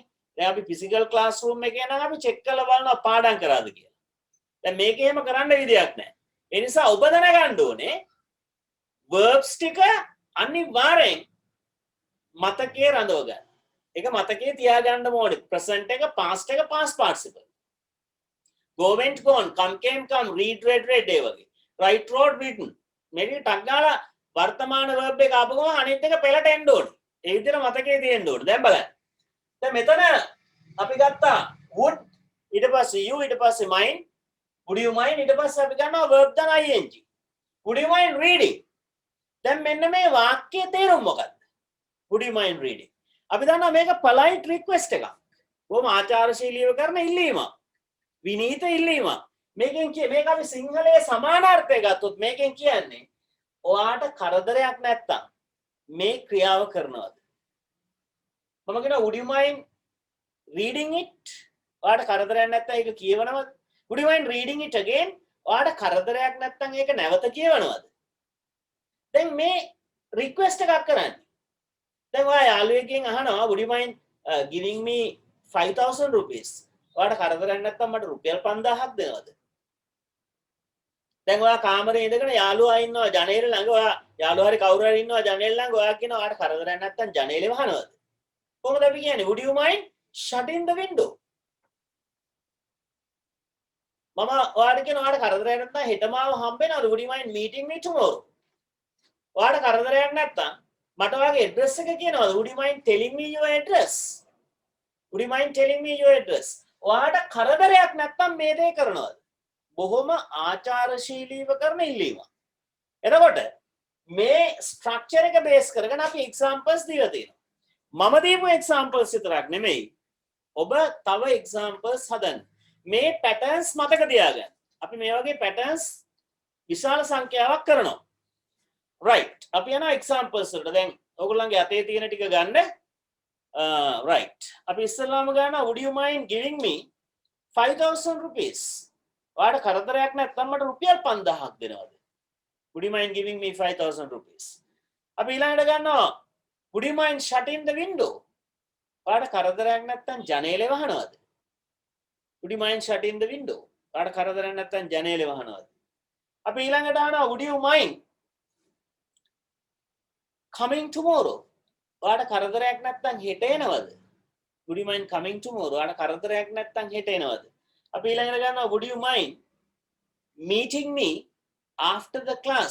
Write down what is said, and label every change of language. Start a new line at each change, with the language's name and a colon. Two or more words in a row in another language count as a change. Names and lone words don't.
Sinhala: දැන් අපි
English: physical class room
Sinhala: එකේ නම් අපි චෙක් කරලා බලනවා පාඩම් කරාද කියලා. දැන් මේක එහෙම කරන්න විදියක් නැහැ. ඒ නිසා ඔබ දැනගන්න ඕනේ verbs ටික අනිවාර්යෙන් මතකයේ රඳව ගන්න. ඒක මතකයේ තියාගන්න ඕනේ. present එක past එක
English: past participle. go went gone, come came come, read read read
Sinhala: ඒ වගේ.
English: write wrote written.
Sinhala: මේක ටක් ගාලා වර්තමාන verb එක ආපු ගමන් අනිත් එක පෙළට එන්න ඕනේ. ඒ විදිහට මතකයේ තියෙන්න ඕනේ. දැන් බලන්න. දැන් මෙතන අපි ගත්තා would ඊට පස්සේ you ඊට පස්සේ mind.
English: would you mind
Sinhala: ඊට පස්සේ අපි ගන්නවා verb දාන ing.
English: would you mind reading?
Sinhala: දැන් මෙන්න මේ වාක්‍යයේ තේරුම මොකක්ද?
English: would you mind reading?
Sinhala: අපි දන්නවා මේක
English: polite request
Sinhala: එකක්. බොහොම ආචාරශීලීව කරන ඉල්ලීමක්. විනීත ඉල්ලීමක්. මේකෙන් මේක අපි සිංහලයේ සමානාර්ථය ගත්තොත් මේකෙන් කියන්නේ ඔයාට කරදරයක් නැත්තම් මේ ක්‍රියාව කරනවද? මම කියනවා
English: would you mind reading it?
Sinhala: ඔයාට කරදරයක් නැත්තම් ඒක කියවනවද?
English: would you mind reading it again?
Sinhala: ඔයාට කරදරයක් නැත්තම් ඒක නැවත කියවනවද? දැන් මේ රික්වෙස්ට් එකක් කරන්නේ. දැන් ඔයා යාළුවෙක්ගෙන් අහනවා
English: would you mind giving me 5000 rupees?
Sinhala: ඔයාට කරදරයක් නැත්තම් මට රුපියල් 5000ක් දෙනවද? දැන් ඔයා කාමරේ ඉඳගෙන යාළුවා ඉන්නවා ජනේල ළඟ ඔයා යාළුවා හරි කවුරු හරි ඉන්නවා ජනේල ළඟ ඔයා කියනවා ඔයාට කරදරයක් නැත්තම් ජනේලෙ වහනවද? කොහොමද අපි කියන්නේ?
English: Would you mind shutting the window?
Sinhala: මම ඔයාට කියනවා ඔයාට කරදරයක් නැත්තම් හෙට මාව හම්බෙනවද?
English: Would you mind meeting me tomorrow?
Sinhala: ඔයාට කරදරයක් නැත්තම් මට ඔයාගේ address එක කියනවද?
English: Would you mind telling me your address? Would you mind telling me your address?
Sinhala: ඔයාට කරදරයක් නැත්තම් මේ දේ කරනවද? බොහොම ආචාරශීලීව කරන ඉල්ලීම. එතකොට මේ ස්ට්‍රක්චර් එක බේස් කරගෙන අපි එක්සැම්පල්ස් දීලා තියෙනවා. මම දීපු එක්සැම්පල්ස් විතරක් නෙමෙයි. ඔබ තව එක්සැම්පල්ස් හදන්න. මේ පැටර්න්ස් මතක තියාගන්න. අපි මේ වගේ පැටර්න්ස් විශාල සංඛ්‍යාවක් කරනවා. right. අපි යනවා එක්සැම්පල්ස් වලට. දැන් ඔයගොල්ලන්ගේ අතේ තියෙන ටික ගන්න. right. අපි ඉස්සෙල්ලාම ගන්නවා
English: would you mind giving me 5000 rupees?
Sinhala: ඔයාට කරදරයක් නැත්නම් මට රුපියල් 5000ක් දෙනවද?
English: Would you mind giving me 5000 rupees?
Sinhala: අපි ඊළඟට ගන්නවා
English: would you mind shutting the window?
Sinhala: ඔයාට කරදරයක් නැත්නම් ජනේලෙ වහනවද?
English: Would you mind shutting the window?
Sinhala: ඔයාට කරදරයක් නැත්නම් ජනේලෙ වහනවද? අපි ඊළඟට අහනවා
English: would you mind coming tomorrow?
Sinhala: ඔයාට කරදරයක් නැත්නම් හෙට එනවද?
English: Would you mind coming tomorrow?
Sinhala: ඔයාට කරදරයක් නැත්නම් හෙට එනවද? අපි ඊළඟට ගන්නවා
English: would you mind meeting me after the class?